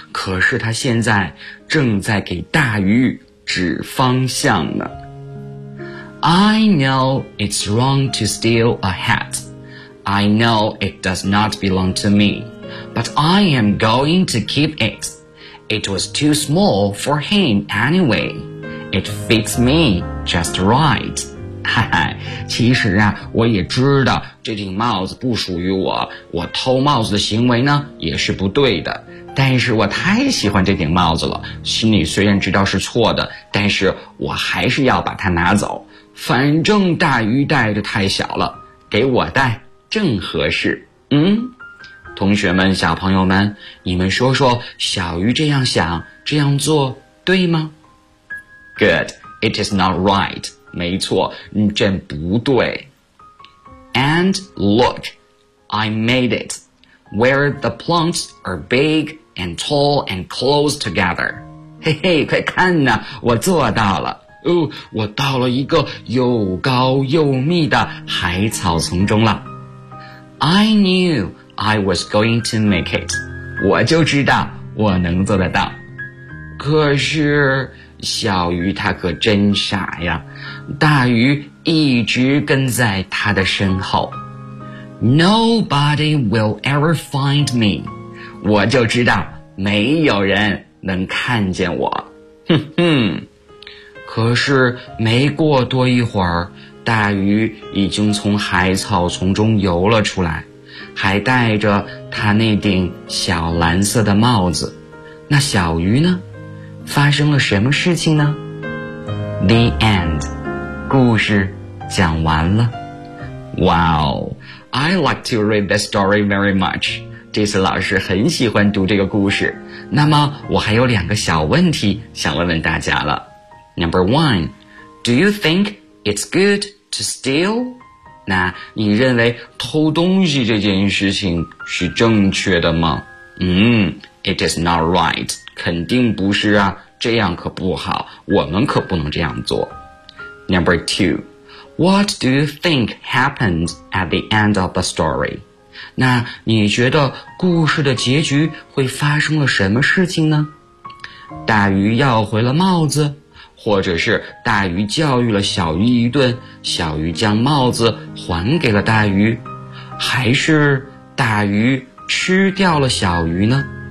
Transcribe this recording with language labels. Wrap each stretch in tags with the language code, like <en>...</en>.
<zh>可是它现在正在给大鱼指方向呢。</zh> <en>I know it's wrong to steal a hat. I know it does not belong to me. But I am going to keep it. It was too small for him anyway. It fits me just right.</en> <zh>其实啊，我也知道这顶帽子不属于我，我偷帽子的行为呢也是不对的，但是我太喜欢这顶帽子了，心里虽然知道是错的，但是我还是要把它拿走，反正大鱼戴着太小了，给我戴正合适。同学们，小朋友们，你们说说小鱼这样想这样做对吗？</zh> <en>Good, it is not right.</en> <zh>没错，这不对。</zh> <en>And look, I made it, where the plants are big and tall and close together.</en> <zh>嘿嘿，快看呐，我做到了。我到了一个又高又密的海草丛中了。</zh> <en>I knew I was going to make it.</en> <zh>我就知道我能做得到。可是小鱼它可真傻呀，大鱼一直跟在它的身后。</zh> <en>Nobody will ever find me.</en> <zh>我就知道没有人能看见我。可是没过多一会儿，大鱼已经从海草丛中游了出来，还戴着它那顶小蓝色的帽子。那小鱼呢？发生了什么事情呢？</zh> <en>The end.</en> <zh>故事讲完了。</zh> <en>Wow, I like to read this story very much.</en> <zh>这次老师很喜欢读这个故事。那么我还有两个小问题想问问大家了。</zh> <en>Number one, do you think it's good to steal?</en> <zh>那你认为偷东西这件事情是正确的吗？</zh> <en>It is not right.</en> <zh>肯定不是啊，这样可不好，我们可不能这样做。</zh> <en>Number two, what do you think happens at the end of the story?</en> <zh>那你觉得故事的结局会发生了什么事情呢？大鱼要回了帽子，或者是大鱼教育了小鱼一顿，小鱼将帽子还给了大鱼，还是大鱼吃掉了小鱼呢？</zh>